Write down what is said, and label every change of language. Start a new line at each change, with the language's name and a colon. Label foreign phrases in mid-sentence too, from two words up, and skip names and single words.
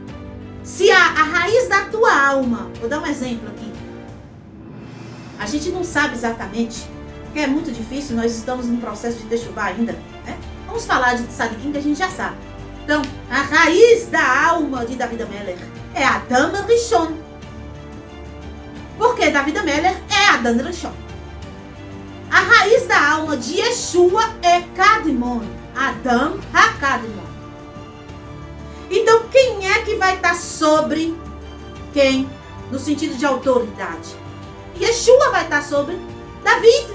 Portuguese: Se a raiz da tua alma, vou dar um exemplo aqui. A gente não sabe exatamente, porque é muito difícil, nós estamos no processo de techuvá ainda, né? Vamos falar de Tzadikim que a gente já sabe. Então, a raiz da alma de David Amelech é Adam Rishon. Porque David Amelech é Adam Rishon. A raiz da alma de Yeshua é Kadmon, Adam HaKadmon. Então, quem é que vai estar sobre quem? No sentido de autoridade. Yeshua vai estar sobre David.